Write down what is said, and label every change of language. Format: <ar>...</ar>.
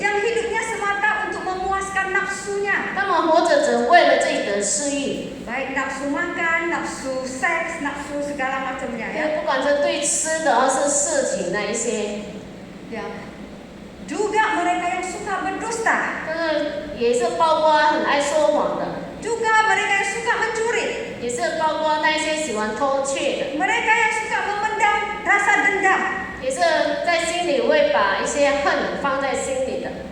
<id>yang hidupnya semata untuk memuaskan berdasarkan nafsunya.</id> <zh>他们活着只为了自己的私欲，</zh> <id>Baik nafsu makan, nafsu seks, nafsu segala macamnya</id> <zh>因</zh> <id>ya.</id> <zh>为不管是对吃的还是色情那一些，</zh> <id>Ya. Juga mereka yang suka berdusta.</id> <zh>但是也是包括很爱说谎的，</zh> <id>Juga mereka yang suka mencuri.</id> <zh>也是包括那些喜欢偷窃的，</zh> <id>Mereka yang suka memendam rasa dendam,</id> <zh>也是在心里会把一些恨放在心里的，</zh>